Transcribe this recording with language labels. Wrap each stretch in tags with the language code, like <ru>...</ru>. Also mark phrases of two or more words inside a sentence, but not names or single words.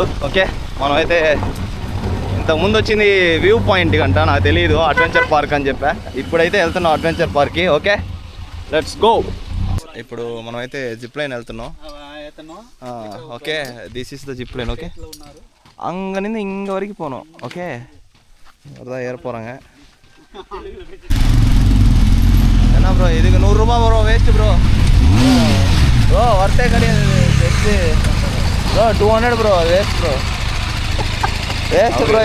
<te>ఓకే, మనమైతే ఇంతకుముందు వచ్చింది</te> <en>view point</en> <te>కంట, నాకు తెలియదు అడ్వెంచర్ పార్క్ అని చెప్పా. ఇప్పుడైతే వెళ్తున్నాం అడ్వెంచర్ పార్క్కి. ఓకే,</te> <en>let's go.</en> <te>ఇప్పుడు మనమైతే జిప్ లైన్ వెళ్తున్నాం. ఓకే,</te> <en>this is the zip line.</en> <te>ఓకే, అంగనింద ఇంక వరకు పోనோம்.</te> <ta>ஓகே, வரதா ஏற போகிறாங்க. என்ன ப்ரோ, இதுக்கு 100 ரூபா ப்ரோ,</ta> <en>waste bro. bro worth</en> <ta>கிடையாது,</ta> <en>just bro</en> <ta>200 ப்ரோ,</ta> <en>waste bro, waste bro.</en>